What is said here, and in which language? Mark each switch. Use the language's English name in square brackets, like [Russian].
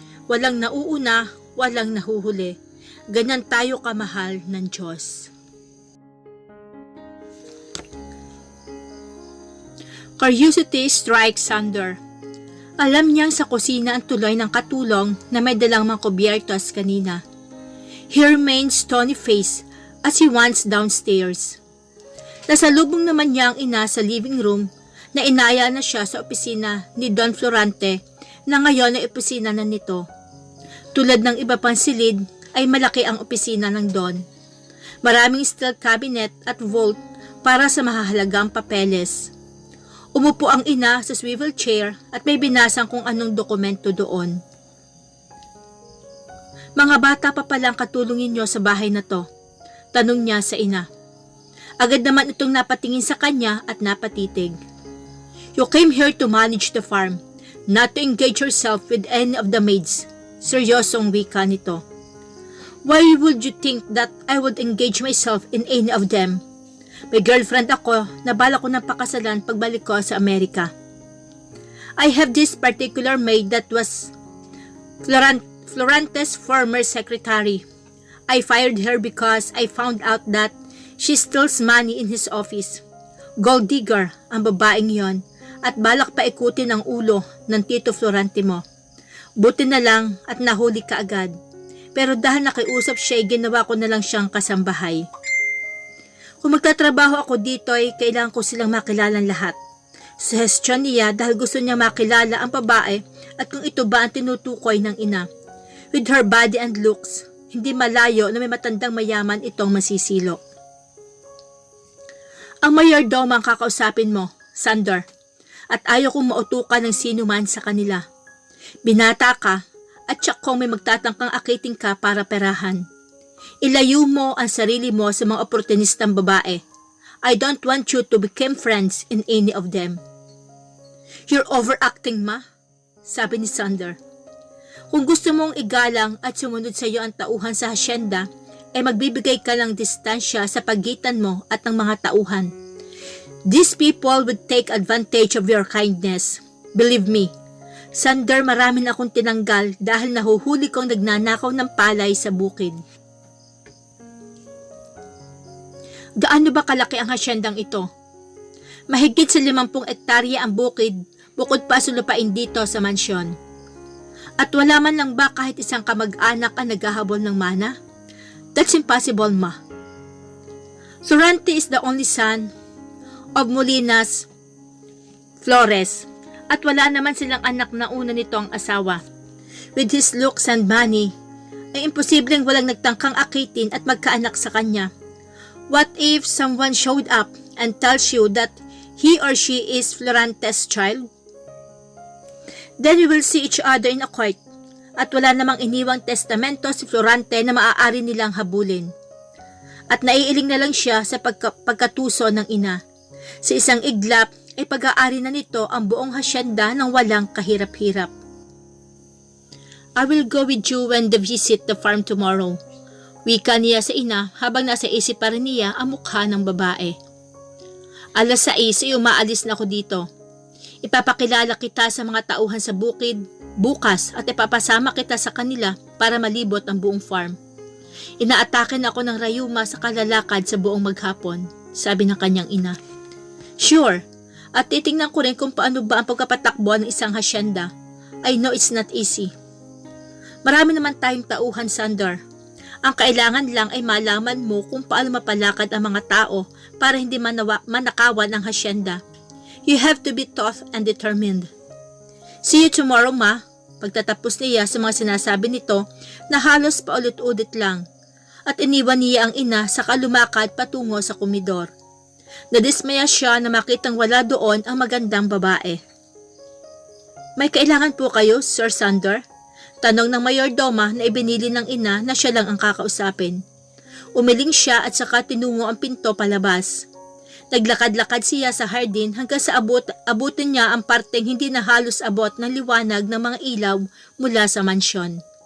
[Filipino] Walang nauuna, walang nahuhuli. Ganyan tayo kamahal ng Diyos. [English] Curiosity strikes Sander. [Filipino] Alam niyang sa kusina ang tuloy ng katulong na may dalang mga kubyertos kanina. [English] He remains stony-faced as he wants downstairs. [Filipino] Nasalubong naman niya ang ina sa living room na inaya na siya sa opisina ni Don Florante na ngayon ay opisina na nito. Tulad ng iba pang silid ay malaki ang opisina ng Don. Maraming steel cabinet at vault para sa mahahalagang papeles. Umupo ang ina sa swivel chair at may binasang kung anong dokumento doon. Mga bata pa palang katulungin niyo sa bahay na to, tanong niya sa ina. Agad naman itong napatingin sa kanya at napatitig. [English] You came here to manage the farm, not to engage yourself with any of the maids. [Filipino] Seryosong wika nito. [English] Why would you think that I would engage myself in any of them? [Filipino] May girlfriend ako na bala ko ng pakasalan pagbalik ko sa Amerika. [English] I have this particular maid that was Florante's former secretary. I fired her because I found out that she steals money in his office. [Filipino] Gold digger ang babaeng yon at balak pa ikutin ang ulo ng Tito Florante mo. Buti na lang at nahuli ka agad. Pero dahil nakiusap siya, ginawa ko na lang siyang kasambahay. Kung magtatrabaho ako dito ay kailangan ko silang makilala lahat. Suggestion niya dahil gusto niya makilala ang babae at kung ito ba ang tinutukoy ng ina. [English] With her body and looks, [Filipino] hindi malayo na may matandang mayaman itong masisilo. Ang mayordomo ang kakausapin mo, Sander, at ayaw kong mautukan ng sino man sa kanila. Binata ka at siya kung may magtatangkang akiting ka para perahan. Ilayo mo ang sarili mo sa mga oportunistang babae. [English] I don't want you to become friends in any of them. You're overacting, ma, [Filipino] sabi ni Sander. Kung gusto mong igalang at sumunod sa iyo ang tauhan sa hasyenda, ay magbibigay ka ng distansya sa pagitan mo at ng mga tauhan. [English] These people would take advantage of your kindness. Believe me, Sander, [Filipino] marami na akong tinanggal dahil nahuhuli kong nagnanakaw ng palay sa bukid. Gaano ba kalaki ang hasyendang ito? Mahigit sa 50 ektarya ang bukid, bukod pa sa lupain dito sa mansyon. At wala man lang ba kahit isang kamag-anak ang naghahabol ng mana? [English] That's impossible, ma. Florante is the only son of Molinas Flores, [Filipino] at wala naman silang anak na una nito ang asawa. [English] With his looks and money, [Filipino] ay imposibleng walang nagtangkang akitin at magkaanak sa kanya. [English] What if someone showed up and tells you that he or she is Florante's child? Then we will see each other in a court. [Filipino] At wala namang iniwang testamento si Florante na maaari nilang habulin. At naiiling na lang siya sa pagkatuso ng ina. Sa isang iglap ay pag-aari na nito ang buong hasyenda ng walang kahirap-hirap. [English] I will go with you when they visit the farm tomorrow. [Filipino] Wika niya sa ina habang nasa isip pa rin niya ang mukha ng babae. 6:00 ay umaalis na ako dito. Ipapakilala kita sa mga tauhan sa bukid bukas at ipapasama kita sa kanila para malibot ang buong farm. Inaatakin ako ng rayuma sa kalalakad sa buong maghapon, sabi ng kanyang ina. Sure, at titingnan ko rin kung paano ba ang pagkapatakbo ng isang hasyenda. [English] I know it's not easy. [Filipino] Marami naman tayong tauhan, Sander. Ang kailangan lang ay malaman mo kung paano mapalakad ang mga tao para hindi manakawan ang hasyenda. [English] You have to be tough and determined. See you tomorrow, ma. [Filipino] Pagtatapos niya sa mga sinasabi nito na halos paulit-ulit lang at iniwan niya ang ina sa kalumakad patungo sa komedor. Nadismaya siya na makitang wala doon ang magandang babae. May kailangan po kayo, Sir Sander? Tanong ng mayordoma na ibinili ng ina na siya lang ang kakausapin. Umiling siya at saka tinungo ang pinto palabas. Naglakad-lakad siya sa hardin hanggang sa abutin niya ang parteng hindi na halos abot ng liwanag ng mga ilaw mula sa mansyon.